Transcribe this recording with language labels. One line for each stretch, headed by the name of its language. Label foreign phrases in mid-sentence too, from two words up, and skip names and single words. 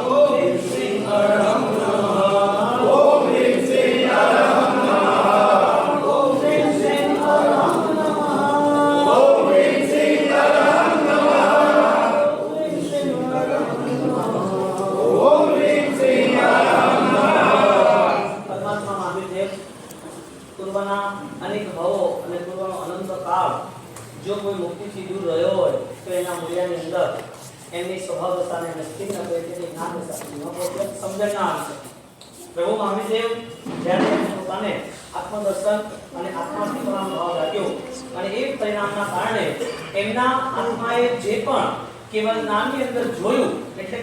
Sanskrit: ओम ह्रीं श्रीं अरहं नमः। ओम ह्रीं श्रीं अरहं नमः। ओम ह्रीं श्रीं अरहं नमः। ओम ह्रीं श्रीं अरहं नमः। ओम ह्रीं श्रीं अरहं नमः।
Gujarati: પરમાત્મા મહાવીરદેવ પૂર્વના અનેક ભાવો અને પૂર્વનો અનંત કાળ જો કોઈ મુક્તિથી દૂર રહ્યો હોય તો એના મૂલ્યની અંદર એમની સ્વભાવ દશાને નસ્તીન ન કરે તેની જ્ઞાન દશા ન પહોંચે સમજણ ના આવી શકે. પ્રભુ મહાવીરદેવ જ્યારે પોતાને આત્મદર્શન અને આત્માસ્તિત્વનો ભાવ જાગ્યો અને એ પરિણામના કારણે એમના આત્માએ જે પણ કેવલ નામની અંદર જોયું એટલે